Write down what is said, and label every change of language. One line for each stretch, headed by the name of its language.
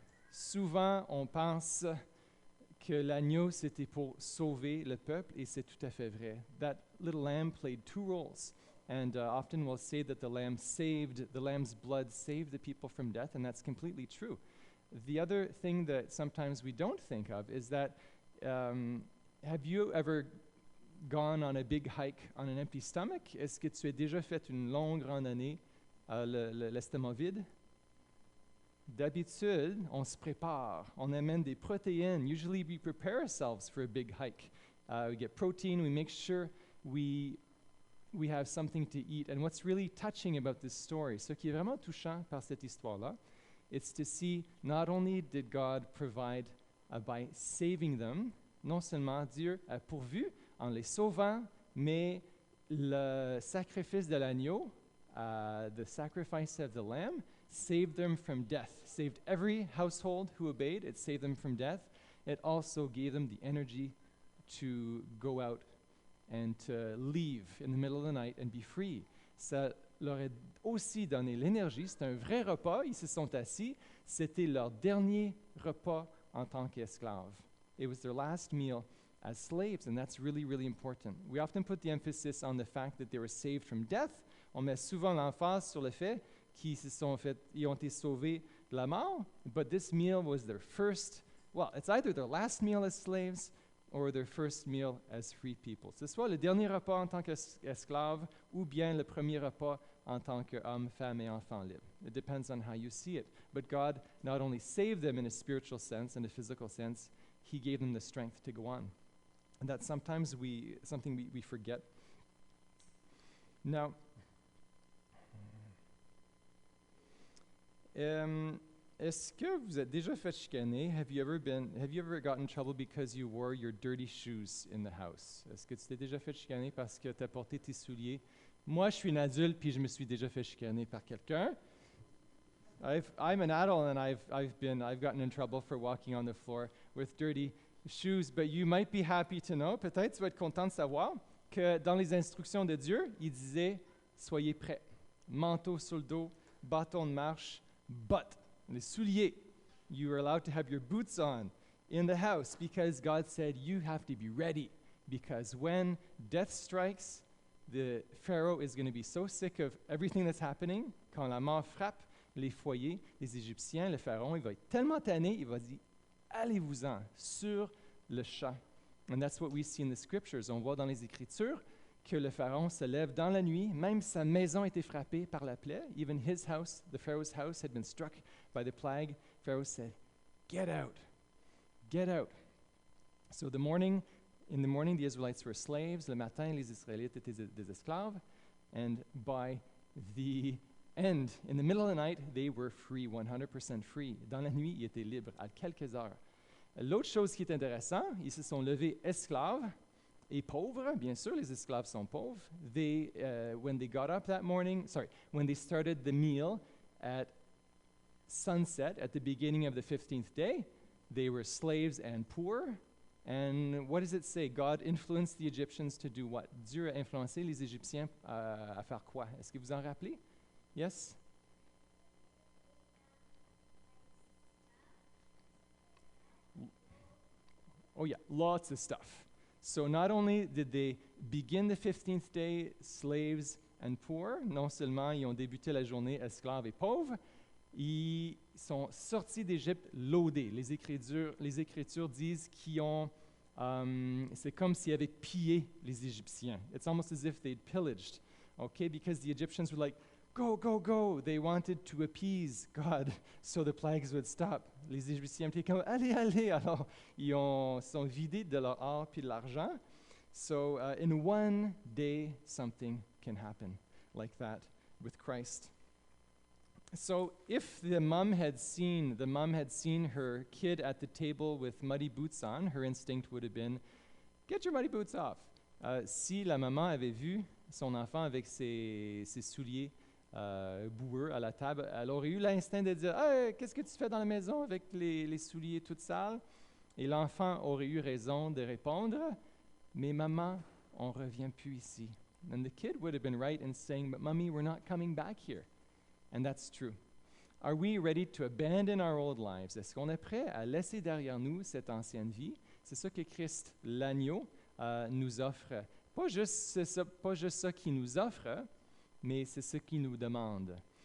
French: Souvent, on pense que l'agneau, c'était pour sauver le peuple, et c'est tout à fait vrai.
English: That little lamb played 2 roles. And often we'll say that the lamb's blood saved the people from death, and that's completely true. The other thing that sometimes we don't think of is that, have you ever gone on a big hike on an empty stomach?
French: Est-ce que tu as déjà fait une longue randonnée l'estomac vide? D'habitude, on se prépare, on amène des protéines.
English: Usually we prepare ourselves for a big hike. We get protein, we make sure we have something to eat. And what's really touching about this story,
French: ce qui est vraiment touchant par cette histoire-là,
English: it's to see not only did God provide by saving them,
French: non seulement Dieu a pourvu en les sauvant, mais le sacrifice de l'agneau,
English: the sacrifice of the lamb, saved them from death, saved every household who obeyed. It saved them from death. It also gave them the energy to go out and to leave in the middle of the night and be free.
French: Ça leur a aussi donné l'énergie. C'était un vrai repas. Ils se sont assis. C'était leur dernier repas en tant qu'esclaves.
English: It was their last meal as slaves, and that's really, really important. We often put the emphasis on the fact that they were saved from death.
French: On met souvent l'emphase sur le fait ils ont été sauvés de la mort,
English: but this meal was their first, well, it's either their last meal as slaves or their first meal as free people.
French: C'est soit le dernier repas en tant qu'esclave ou bien le premier repas en tant qu'homme, femme et enfant libre.
English: It depends on how you see it. But God not only saved them in a spiritual sense and a physical sense, He gave them the strength to go on. And that's sometimes something we forget. Now,
French: est-ce que vous êtes déjà fait chicaner?
English: Have you ever gotten in trouble because you wore your dirty shoes in the house?
French: Est-ce que tu t'es déjà fait chicaner parce que tu as porté tes souliers? Moi, je suis un adulte puis je me suis déjà fait chicaner par quelqu'un.
English: I'm an adult and I've gotten in trouble for walking on the floor with dirty shoes, but you might be happy to know,
French: peut-être tu vas être content de savoir que dans les instructions de Dieu, il disait soyez prêts, manteau sur le dos, bâton de marche,
English: but
French: les souliers,
English: you are allowed to have your boots on in the house because God said you have to be ready because when death strikes, the Pharaoh is going to be so sick of everything that's happening.
French: Quand la mort frappe les foyers, les Égyptiens, le Pharaon, il va être tellement tanné, il va dire allez-vous-en sur le champ.
English: And that's what we see in the scriptures.
French: On voit dans les Écritures que le Pharaon se lève dans la nuit. Même sa maison a été frappée par la plaie.
English: Even his house, the Pharaoh's house, had been struck by the plague. Pharaoh said, "Get out, get out." So in the morning, the Israelites were slaves.
French: Le matin, les Israélites étaient des esclaves.
English: And by the end, in the middle of the night, they were free, 100% free.
French: Dans la nuit, ils étaient libres à quelques heures. L'autre chose qui est intéressante, ils se sont levés esclaves et pauvres. Bien sûr, les esclaves sont pauvres.
English: When they got up that morning, when they started the meal at sunset, at the beginning of the 15th day, they were slaves and poor. And what does it say? God influenced the Egyptians to do what?
French: Dieu a influencé les Égyptiens à faire quoi? Est-ce que vous en rappelez?
English: Yes? Oh yeah, lots of stuff. So not only did they begin the 15th day slaves and poor,
French: non seulement ils ont débuté la journée esclaves et pauvres, ils sont sortis d'Égypte loadés. Les Écritures disent qu'ils ont, c'est comme s'ils avaient pillé les Égyptiens.
English: It's almost as if they'd pillaged, okay? Because the Egyptians were like, go, go, go. They wanted to appease God so the plagues would stop.
French: Les Égyptiens étaient comme, allez, allez. Alors, ils sont vidés de leur or puis de l'argent.
English: So in one day, something can happen like that with Christ. So if the mom had seen her kid at the table with muddy boots on, her instinct would have been, get your muddy boots off.
French: Si la maman avait vu son enfant avec ses souliers boueux à la table, elle aurait eu l'instinct de dire, hey, qu'est-ce que tu fais dans la maison avec les souliers tout sales? Et l'enfant aurait eu raison de répondre, mais maman, on revient plus ici.
English: And the kid would have been right in saying, but mommy, we're not coming back here. And that's true. Are we ready to abandon our old lives?
French: Est-ce qu'on est prêt à laisser derrière nous cette ancienne vie? C'est ça que Christ, l'agneau, nous offre. Pas juste ça qu'il nous offre, mais c'est ce qu'il nous demande.